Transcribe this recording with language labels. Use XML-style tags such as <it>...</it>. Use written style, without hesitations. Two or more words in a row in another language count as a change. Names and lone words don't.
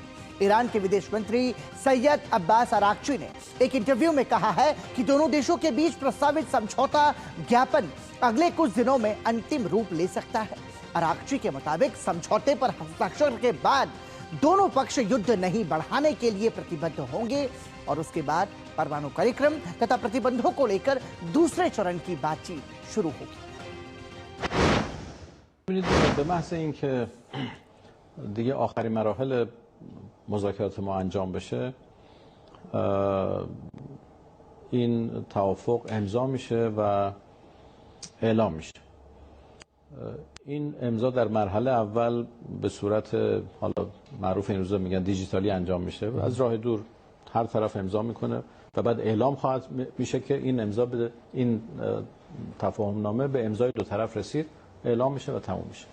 <hi>ईरान के विदेश मंत्री सैयद अब्बास अराक्ची ने एक इंटरव्यू में कहा है कि दोनों देशों के बीच प्रस्तावित समझौता ज्ञापन अगले कुछ दिनों में अंतिम रूप ले सकता है। अराक्ची के मुताबिक समझौते पर हस्ताक्षर के बाद दोनों पक्ष युद्ध नहीं बढ़ाने के लिए प्रतिबद्ध होंगे और उसके बाद परमाणु कार्यक्रम तथा प्रतिबंधों को लेकर दूसरे चरण की बातचीत शुरू होगी।</hi> <fa>به محض اینکه دیگه آخرین مراحل مذاکرات ما انجام بشه این توافق امضا میشه و اعلام میشه. این امضا در مرحله اول به صورت حالا معروف این روزا میگن دیجیتالی انجام میشه و از راه دور هر طرف امضا میکنه و بعد اعلام خواهد میشه که این امضا به این تفاهم نامه به امضای دو طرف رسید، اعلام میشه و تموم میشه.</fa>